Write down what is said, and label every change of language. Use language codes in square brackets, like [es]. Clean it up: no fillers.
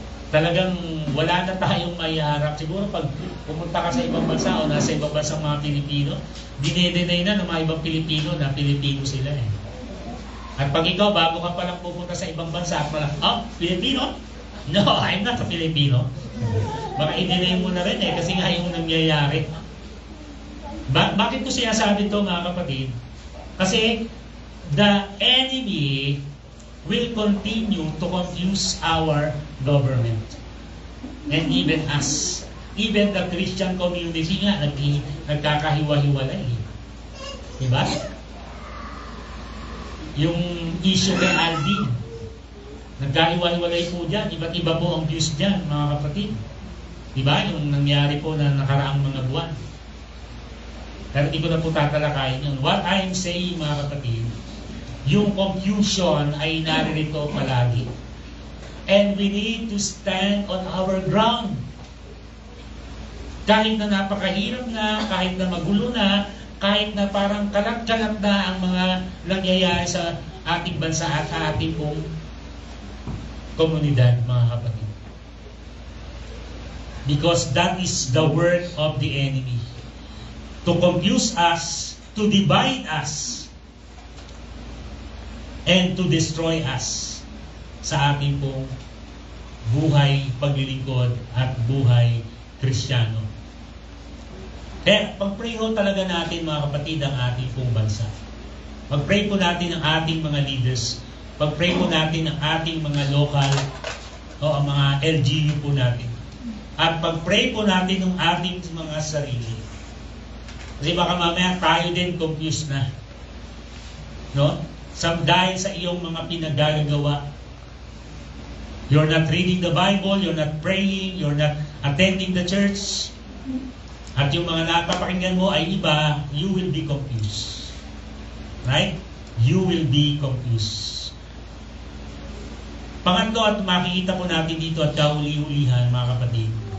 [tl] Talagang wala na tayong maiharap. Siguro pag pumunta ka sa ibang bansa o nasa ibang bansa mga Pilipino, dinedenay na ng mga ibang Pilipino na Pilipino sila eh. At pag ikaw, bago ka palang pupunta sa ibang bansa, Pilipino? [en] No, I'm not a Filipino. [tl] Baka i-deny mo na rin eh, kasi nga yung nangyayari. Bakit ko sinasabi ito, mga kapatid? Kasi [en] the enemy will continue to confuse our government. And even us. Even the Christian community [tl] nga, nagkakahiwa-hiwalay. Diba? Yung issue kay Aldi, nagkahiwa-hiwalay po dyan. Iba't iba po ang views dyan, mga kapatid. Diba? Yung nangyari po na nakaraang mga buwan. Pero hindi ko na po tatalakayin yun. [en] What I'm saying, [tl] mga kapatid, yung confusion ay naririto palagi. [en] And we need to stand on our ground. [tl] Kahit na napakahirap na, kahit na magulo na, kahit na parang kalat-kalat na ang mga nangyayari sa ating bansa at ating pong komunidad, mga kapatid. [en] Because that is the work of the enemy. To confuse us, to divide us, and to destroy us [tl] sa ating pong buhay paglilingkod at buhay Kristiyano. Kaya pag-pray ho talaga natin, mga kapatid, ang ating pong bansa. Pag-pray po natin ang ating mga leaders. Pag-pray po natin ang ating mga local o ang mga LGU po natin. At pag-pray po natin ang ating mga sarili. Kasi baka mamaya tayo din confused na. No? Dahil sa iyong mga pinagagawa. [en] You're not reading the Bible, you're not praying, you're not attending the church. [tl] At yung mga napapakinggan mo ay iba, [en] you will be confused. Right? You will be confused. [tl] Pangatlo, at makikita po natin dito at kahuli-hulihan, mga kapatid.